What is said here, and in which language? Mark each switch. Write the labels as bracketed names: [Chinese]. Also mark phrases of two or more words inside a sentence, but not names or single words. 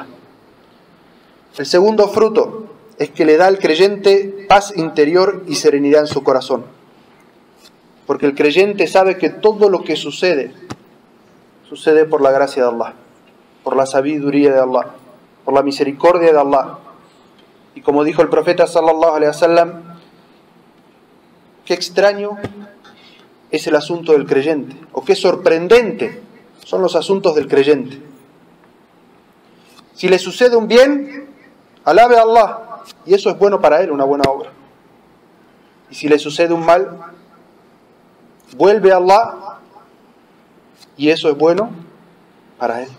[Spanish] El segundo fruto es que le da al creyente paz interior y serenidad en su corazón. Porque el creyente sabe que todo lo que sucede, sucede por la gracia de Allah, por la sabiduría de Allah, por la misericordia de Allah. Y como dijo el profeta [Arabic] صلى الله عليه وسلم, [Spanish] qué extraño es el asunto del creyente, o qué sorprendente son los asuntos del creyente. Si le sucede un bien, alabe a Allah, y eso es bueno para él, una buena obra. Y si le sucede un mal, vuelve a Allah, y eso es bueno para él.